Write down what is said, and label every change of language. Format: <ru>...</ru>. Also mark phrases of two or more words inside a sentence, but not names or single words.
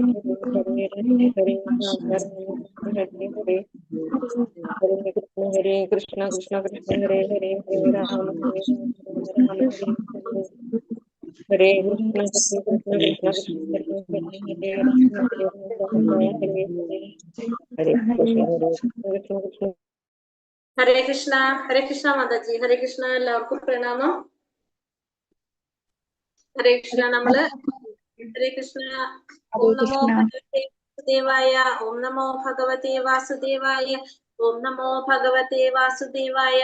<sa>Hare Krishna Krishna Krishna Hare Hare Hare Rama Hare Rama Hare Krishna Krishna Krishna Krishna Hare Hare Rama Hare Hare Krishna Krishna Krishna.</sa> <ml>ഹരേ കൃഷ്ണ മാതാജി. ഹരേ കൃഷ്ണ. എല്ലാവർക്കും പ്രണാമം. ഹരേ കൃഷ്ണ.</ml> <sa>നമ്മള് ഹരേ കൃഷ്ണ. ഓം നമോ ഭഗവതേ വാസുദേവായ. ഓം നമോ ഭഗവതേ വാസുദേവായ. ഓം നമോ ഭഗവതേ വാസുദേവായ.</sa>